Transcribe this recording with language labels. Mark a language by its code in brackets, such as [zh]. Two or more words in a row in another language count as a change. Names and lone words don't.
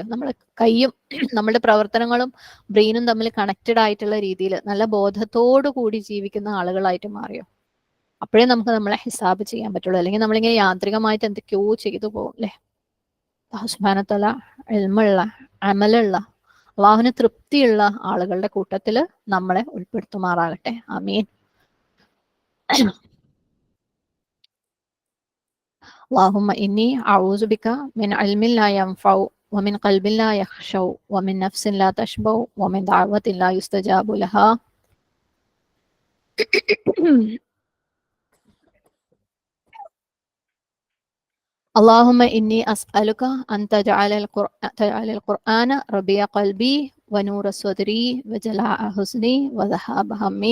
[ml] നമ്മൾ കൈയും നമ്മുടെ പ്രവർത്തനങ്ങളും ബ്രെയിനും തമ്മിൽ കണക്റ്റഡ് ആയിട്ടുള്ള രീതിയിൽ നല്ല ബോധത്തോടു കൂടി ജീവിക്കുന്ന ആളുകളായിട്ട് മാറിയോ? അപ്പോഴേ നമുക്ക് നമ്മളെ ഹിസാബ് ചെയ്യാൻ പറ്റുള്ളൂ. അല്ലെങ്കിൽ നമ്മളിങ്ങനെ യാന്ത്രികമായിട്ട് എന്തൊക്കെയോ ചെയ്തു പോകും അല്ലെ. [ar] الله سبحانه وتعالى [ml] ഇൽമുള്ള അമലുള്ള അള്ളാഹുവിന് തൃപ്തിയുള്ള ആളുകളുടെ കൂട്ടത്തിൽ നമ്മളെ ഉൾപ്പെടുത്തുമാറാകട്ടെ. ആമീൻ. [ar] اللهم إني أعوذ بك من علم لا ينفع ومن قلب لا يخشع ومن نفس لا تشبع ومن دعوة لا يستجاب لها. اللهم إني أسألك أن تجعل القرآن ربيع قلبي ونور صدري وجلاء حزني وذهاب همي.